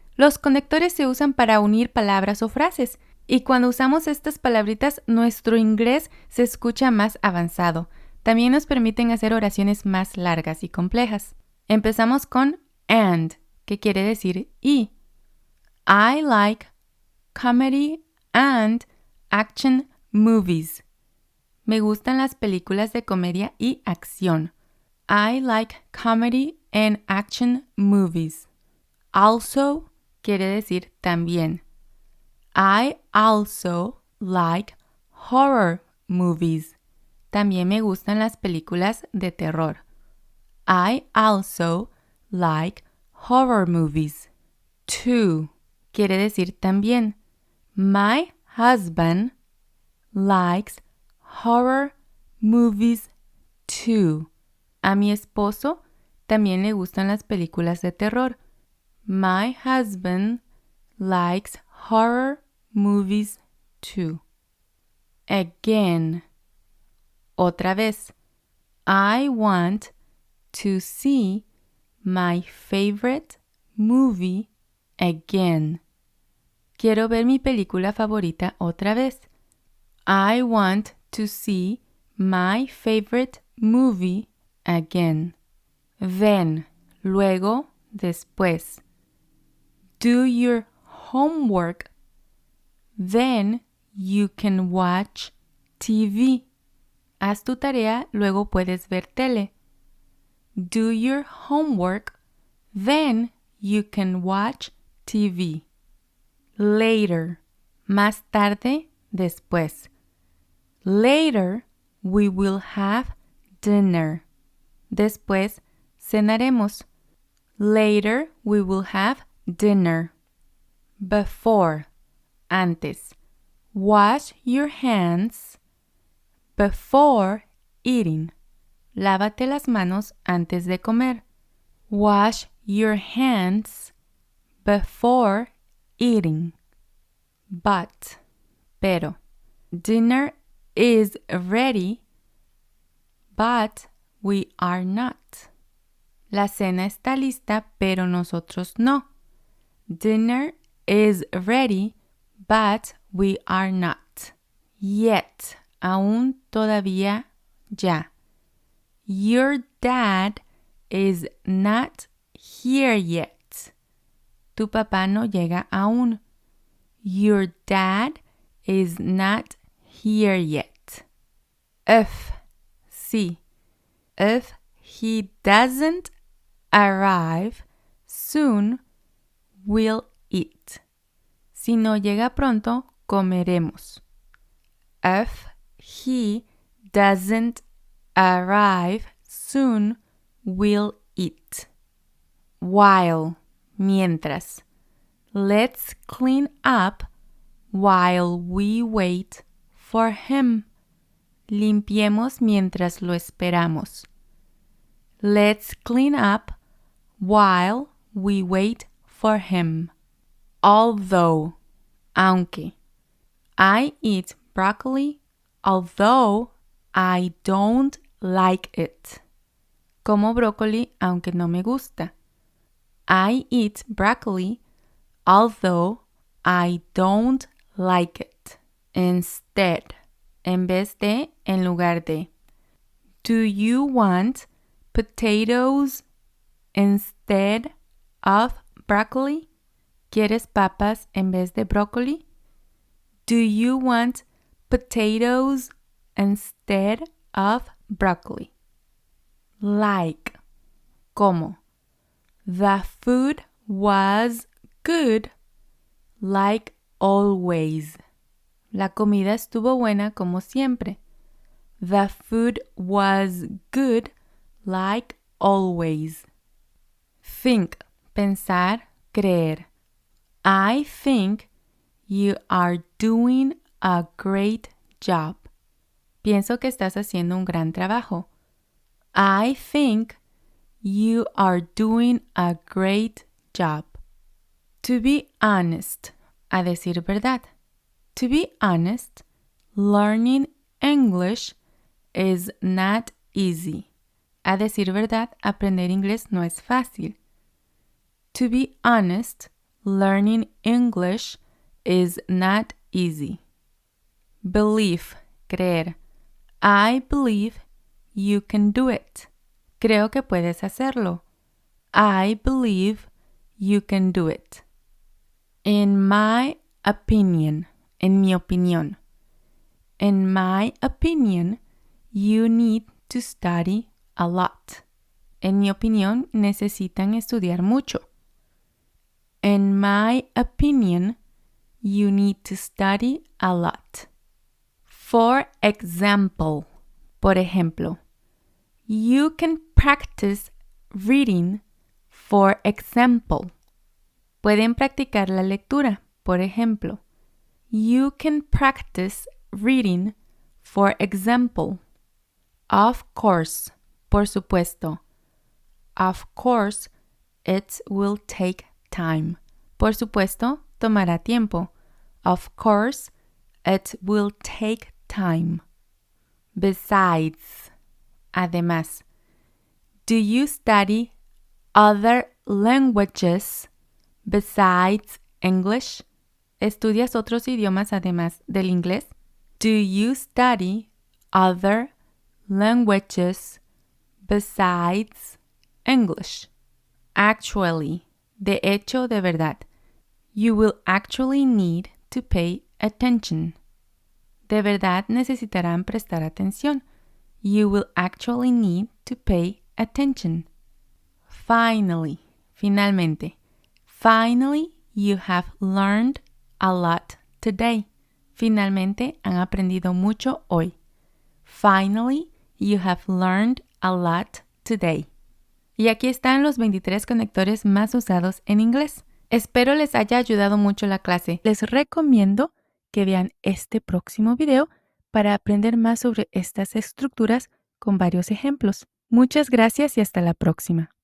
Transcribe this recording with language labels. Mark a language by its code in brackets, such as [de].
[es] Los conectores se usan para unir palabras o frases. Y cuando usamos estas palabritas, nuestro inglés se escucha más avanzado. También nos permiten hacer oraciones más largas y complejas. Empezamos con and, que quiere decir y. [en] I like comedy and action movies. [es] Me gustan las películas de comedia y acción. [en] I like comedy and action movies. [es] Also quiere decir también. [en] I also like horror movies. [es] También me gustan las películas de terror. [en] I also like horror movies. [es] Too quiere decir también. [en] My husband likes horror movies too. [es] A mi esposo también le gustan las películas de terror. [en] My husband likes horror movies too. Again. [es] Otra vez. [en] I want to see my favorite movie again. [es] Quiero ver mi película favorita otra vez. [en] I want to see my favorite movie again. Then, [es] luego, después. [en] Do your homework. Then you can watch TV. [es] Haz tu tarea, luego puedes ver tele. [en] Do your homework. Then you can watch TV. Later. [es] Más tarde, después. [en] Later, we will have dinner. [es] Después, cenaremos. [en] Later, we will have dinner. Before. [es] Antes. [en] Wash your hands before eating. [es] Lávate las manos antes de comer. [en] Wash your hands before eating. But. [es] Pero. [en] Dinner is ready, but we are not. [es] La cena está lista, pero nosotros no. [en] Dinner is ready, but we are not. [es] Yet, aún todavía, ya. [en] Your dad is not here yet. [es] Tu papá no llega aún. [en] Your dad is not here yet. If, [es] sí. [en] If he doesn't arrive soon, we'll eat. [es] Si no llega pronto, comeremos. [en] If he doesn't arrive soon, we'll eat. While, [es] mientras. [en] Let's clean up while we wait for him. [es] Limpiemos mientras lo esperamos. [en] Let's clean up while we wait for him. Although, [es] aunque. [en] I eat broccoli, although I don't like it. [es] Como brócoli, aunque no me gusta. [en] I eat broccoli, although I don't like it. [es] Instead, en vez de, en lugar de. [en] Do you want potatoes instead of broccoli? [es] ¿Quieres papas en vez de brócoli? [en] Do you want potatoes instead of broccoli? Like. [es] como [en] The food was good like always. [es] La comida estuvo buena como siempre. [en] The food was good like always. Think, [es] pensar, creer. [en] I think you are doing a great job. [es] Pienso que estás haciendo un gran trabajo. [en] I think you are doing a great job. To be honest, [es] a decir verdad. [en] To be honest, learning English is not easy. [es] A decir verdad, aprender inglés no es fácil. [en] To be honest, learning English is not easy. Believe, [es] creer. [en] I believe you can do it. [es] Creo que puedes hacerlo. [en] I believe you can do it. In my opinion, [es] en mi opinión. [en] In my opinion, you need to study a lot. [es] En mi opinión, necesitan estudiar mucho. [en] In my opinion, you need to study a lot. For example, [es] por ejemplo, [en] you can practice reading, for example. [es] Pueden practicar la lectura, por ejemplo. [en] You can practice reading, for example. Of course, [es] por supuesto. [en] Of course, it will take time. [es] Por supuesto, tomará tiempo. [en] Of course, it will take time. Besides, [es] además. [en] Do you study other languages besides English? [es] ¿Estudias otros idiomas además del inglés? [en] Do you study other languages besides English? [es] Actually, de hecho, de verdad. [en] You will actually need to pay attention. [es] De verdad necesitarán prestar atención. [en] You will actually need to pay attention. Finally, [es] finalmente. [en] Finally, you have learned a lot today. [es] Finalmente, han aprendido mucho hoy. [en] Finally, you have learned a lot today. [es] Y aquí están los 23 conectores más usados en inglés. Espero les haya ayudado mucho la clase. Les recomiendo que vean este próximo video para aprender más sobre estas estructuras con varios ejemplos. Muchas gracias y hasta la próxima.